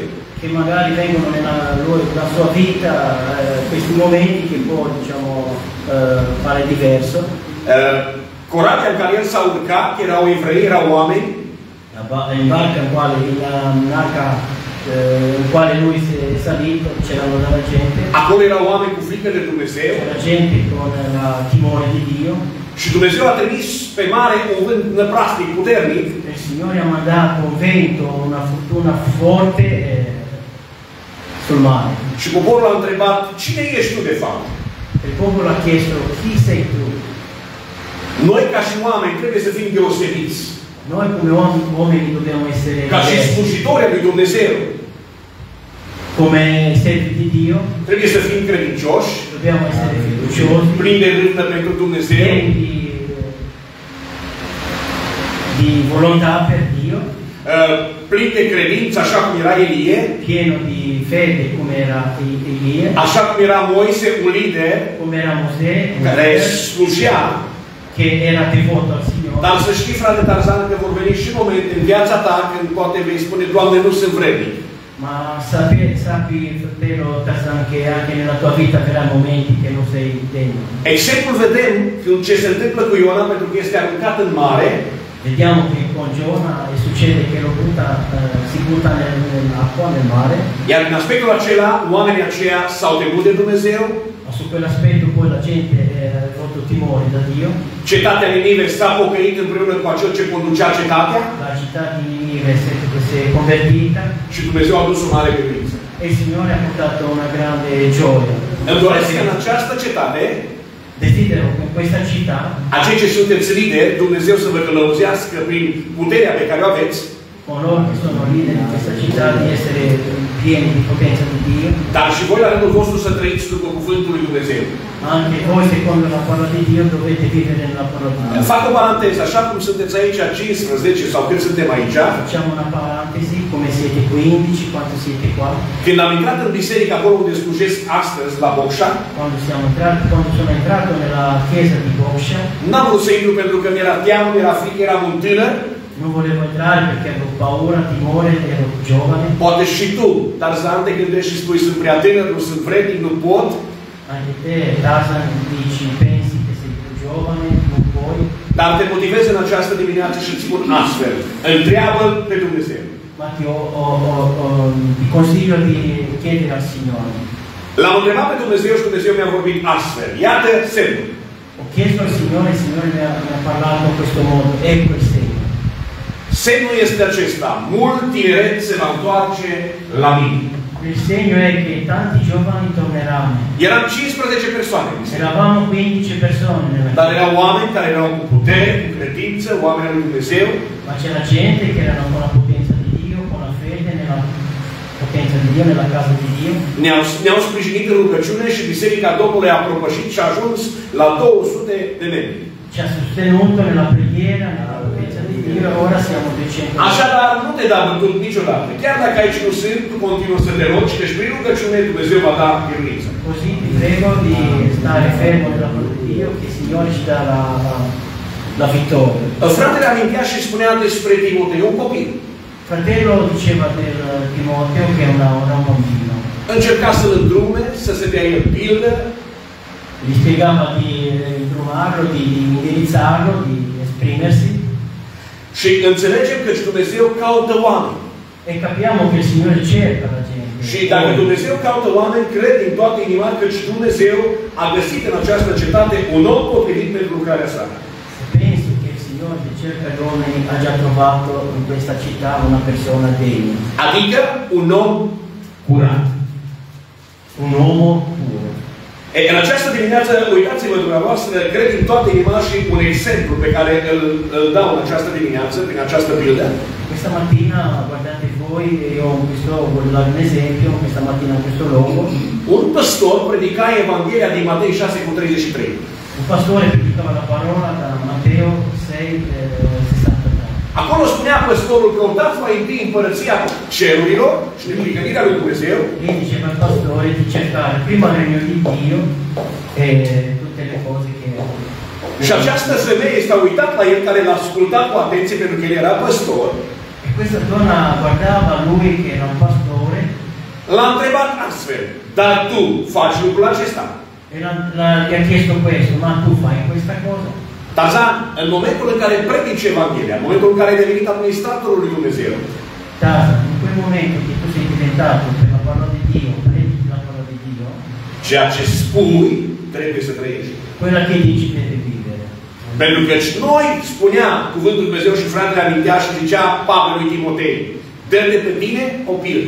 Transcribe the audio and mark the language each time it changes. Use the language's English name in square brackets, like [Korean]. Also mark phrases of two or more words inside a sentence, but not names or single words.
[Italian] che magari vengono nella sua vita questi momenti che può, diciamo, fare diverso. [Romanian] Corabia în care el s-a urcat, erau evrei, erau oameni, [Italian] In barca in quale lui si è salito c'erano della gente, [Romanian] acolo erau oameni cu frică de Dumnezeu [Italian] c'era gente con la timore di Dio. [Romanian] și Dumnezeu a trimis pe mare un vânt năprastic puternic [Italian] Il Signore ha mandato un vento, una fortuna forte sul mare. [Romanian] și poporul a întrebat: cine ești tu de fapt? [Italian] Il popolo ha chiesto chi sei tu? [Romanian] Noi ca și oameni trebuie să fim deosebiți. [Italian] Noi come uomini dobbiamo essere [Romanian] Ca și [Italian] diversi. [Romanian] slujitori ai lui Dumnezeu [Italian] Come servi di Dio [Romanian] trebuie să fim credincioși, [Italian] dobbiamo essere fiduciosi, [Romanian] plini de râvnă pentru Dumnezeu, [Italian] pieni di volontà per Dio, [Romanian] plini de credință așa cum era Elie, [Italian] pieno di fede come era Elia, [Romanian] așa cum era Moise, un lider [Italian] come era Mosè, un [Romanian] care [Italian] leader [Romanian] slujea. [Italian] che era devoto al Signore. [Romanian] Dar să știi, frate Tarzan, că vor veni și momente în viața ta când poate vei spune: Doamne, nu sunt vrednic. [Italian] Ma sappi, fratello Tarzan, che anche nella tua vita avrai momenti che non sei degno. [Romanian] Exemplul vedem când ce se întâmplă cu Iona, pentru că este aruncat în mare. [Italian] Vediamo che con Giona succede che si butta nell'acqua, nel mare. [Romanian] Iar în aspectul acela, oamenii aceia s-au temut de Dumnezeu. [Italian] Ma su quell'aspetto poi la gente ha avuto timore da Dio. [Romanian] Cetatea Ninive s-a pocăit împreună cu acel ce conducea cetatea [Italian] La città di Ninive si è convertita [Romanian] și Dumnezeu a dus o mare biruință. [Italian] e il Signore ha portato una grande gioia. [Romanian] Îmi doresc în această cetate, [Italian] Desidero che in questa città, [Romanian] acei ce sunteți lideri, Dumnezeu să vă călăuzească prin puterea pe care o aveți, [Italian] con loro che sono leader in questa città, di essere pieni di potenza di Dio, [Romanian] dar și voi la rândul vostru să trăiți după cuvântul lui Dumnezeu. [Italian] ma anche voi secondo la parola di Dio dovete vivere nella parola di Dio. [Romanian] Fac o paranteză, așa cum sunteți aici 15 sau cât suntem aici, [Italian] Facciamo una parentesi, come siete 15, quanto siete qua, [Romanian] când am intrat în biserică acolo unde slujesc astăzi, la Bocșa, [Italian] quando sono entrato nella chiesa di Boccia, [Romanian] n-am vrut să intru pentru că mi-era teamă, mi-era frică, eram un tânăr. [Italian] non volevo entrare perché avevo paura, timore, ero giovane. [Romanian] Poate și tu, Tarzan, te gândești și spui: sunt prea tânăr, nu sunt vrednic, nu pot. [Italian] Anche te, Tarzan, dici, pensi che sei più giovane, non puoi, [Romanian] Dar te motivez în această dimineață și îți spun astfel: întreabă-L pe Dumnezeu. [Italian] ma ti consiglio di chiedere al Signore. [Romanian] L-am întrebat pe Dumnezeu și Dumnezeu mi-a vorbit astfel: iată semnul. [Italian] Ho chiesto al Signore, il Signore mi ha parlato in questo modo, ecco il segno. [Romanian] Semnul este acesta: mult tineret se va întoarce la mine. [Italian] Il segno è che tanti giovani torneranno. [Romanian] Eram 15 persoane. [Italian] Eravamo 15 persone nella [Romanian] Dar [Italian] chiesa, [Romanian] erau oameni care erau cu putere, cu credință, oameni al lui Dumnezeu. [Italian] ma c'era gente che erano con la potenza di Dio, con la fede nella potenza di Dio, nella casa di Dio. [Romanian] Ne-au sprijinit în rugăciune și Biserica Domnului a propășit și a ajuns la 200 de membri. [Italian] Ci ha sostenuto nella preghiera, nella potenza di Dio ora siamo 200. [Romanian] Așadar, nu te da bătut niciodată. Chiar dacă aici nu sunt, tu continuă să te rogi, căci prin rugăciune Dumnezeu va da biruință. [Italian] Così ti prego di stare fermo nella parola di Dio, che il Signore ci dà la vittoria. [Romanian] Fratele amintea și spunea despre Timotei, un copil. [Italian] Fratello diceva del Timoteo che è un bambino. [Romanian] Încerca să-l îndrume, să se dea el pildă. [Italian] Gli spiegava di indrumarlo, di indirizzarlo, di esprimersi. [Romanian] Și înțelegem că Dumnezeu caută oameni. [Italian] E capiamo che il Signore cerca la gente. [Romanian] Și dacă Dumnezeu caută oameni, cred din toată inima că Dumnezeu a găsit în această cetate un om potrivit pentru lucrarea sa. [Italian] Penso che il Signore che cerca gli uomini ha già trovato in questa città una persona degna. [Romanian] Adică un om curat. [Italian] Un uomo puro. [Romanian] E, în această dimineață, uitați-vă dumneavoastră, cred din toată inima și un exemplu pe care îl dau în această dimineață, prin această pildă. [Italian] Questa mattina, guardate voi, io voglio dare un esempio, questa mattina in questo luogo. [Romanian] Un păstor predica Evanghelia din Matei 6:33. [Italian] Un pastore predicava la parola da Matteo 6:63. [Romanian] Acolo spunea păstorul, căutați mai întâi împărăția cerurilor și neprihănirea lui Dumnezeu. [Italian] E diceva al pastore di cercare prima il regno di Dio e tutte le cose che [Romanian] Și această femeie s-a uitat la el, care l-a ascultat cu atenție pentru că el era păstor. [Italian] E questa donna guardava lui che era un pastore. [Romanian] L-a întrebat astfel, dar tu faci lucrul acesta? [Italian] E gli ha chiesto questo, ma tu fai questa cosa? [Romanian] Tarzan, în momentul în care predici Evanghelia, în momentul în care ai devenit administratorul lui Dumnezeu, [Italian] Tarzan, in quel momento che tu sei diventato per la parola di Dio, predichi la parola di Dio, [Romanian] ceea ce spui trebuie să trăiești. [Italian] quella che dici deve vivere. [Romanian] Pentru că noi, spunea cuvântul Lui Dumnezeu și fratele amintea și zicea Pavel lui Timotei, dă-ne pe tine o pildă.